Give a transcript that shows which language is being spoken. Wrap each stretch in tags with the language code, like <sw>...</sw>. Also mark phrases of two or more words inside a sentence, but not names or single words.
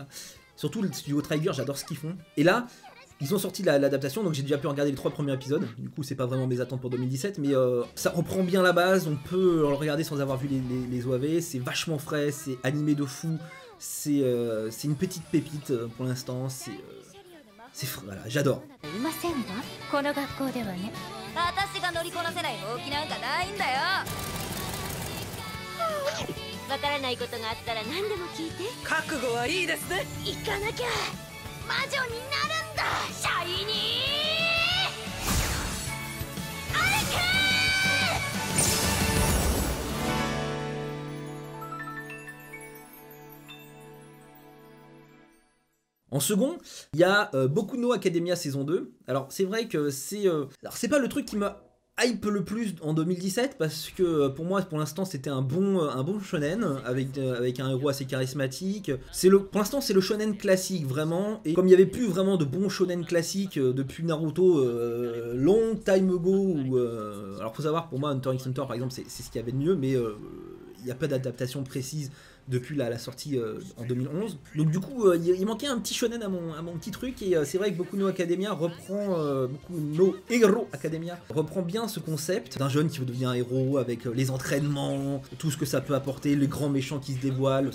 <fr>Surtout le studio Trigger, j'adore ce qu'ils font. Et là, ils ont sorti l'adaptation, donc j'ai déjà pu regarder les 3 premiers épisodes. Du coup, c'est pas vraiment mes attentes pour 2017, mais ça reprend bien la base. On peut le regarder sans avoir vu les OAV. C'est vachement frais, c'est animé de fou. C'est une petite pépite pour l'instant. Voilà, j'adore.</fr> <ja>私が乗りこなせないほうきなんかないんだよ。わからないことがあったら何でも聞いて。覚悟はいいですね。行かなきゃ魔女になるんだ。シャイニーアレク</ja> <fr>En second, il y a Boku no Academia saison 2. Alors c'est vrai que c'est pas le truc qui m'a hype le plus en 2017 parce que pour moi pour l'instant c'était un bon shonen avec un héros assez charismatique. Pour l'instant c'est le shonen classique vraiment, et comme il n'y avait plus vraiment de bons shonen classiques depuis Naruto</fr> <en>long time ago</en> <fr>alors faut savoir pour moi Hunter x Hunter par exemple c'est ce qu'il y avait de mieux, mais il n'y a pas d'adaptation précise depuis la sortie en 2011. Donc du coup, il manquait un petit shonen à mon petit truc, et c'est vrai que Boku no Academia Boku no Hero Academia reprend bien ce concept d'un jeune qui veut devenir un héros avec les entraînements, tout ce que ça peut apporter, les grands méchants qui se dévoilent.</fr>